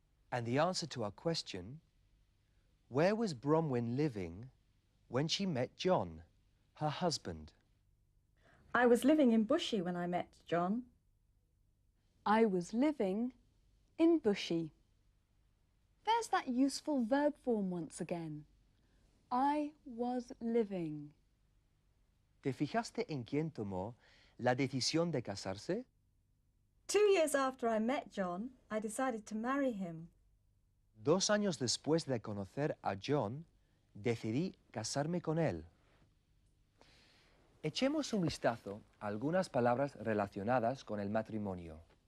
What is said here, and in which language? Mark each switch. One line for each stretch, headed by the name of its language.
English: And the answer to our question, where was Bronwyn living when she met John, her husband? I was living in Bushy when I met John. I was living in Bushy. There's that useful verb form once again. I was living.
Spanish: ¿Te fijaste en quién tomó la decisión de casarse?
English: 2 years after I met John, I decided to marry him.
Spanish: 2 años después de conocer a John, decidí casarme con él. Echemos un vistazo a algunas palabras relacionadas con el matrimonio.